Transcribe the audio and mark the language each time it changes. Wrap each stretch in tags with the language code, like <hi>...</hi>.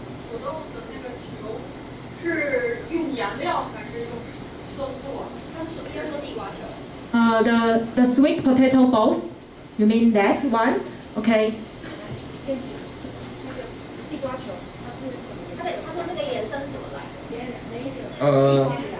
<zh>土豆的那个球是用颜料还是用色素啊？应该说地瓜球。</zh> <en>The sweet potato balls, you mean that one? Okay.</en> <zh>地瓜球，它是什么？它说那个颜色是怎么来的？</zh>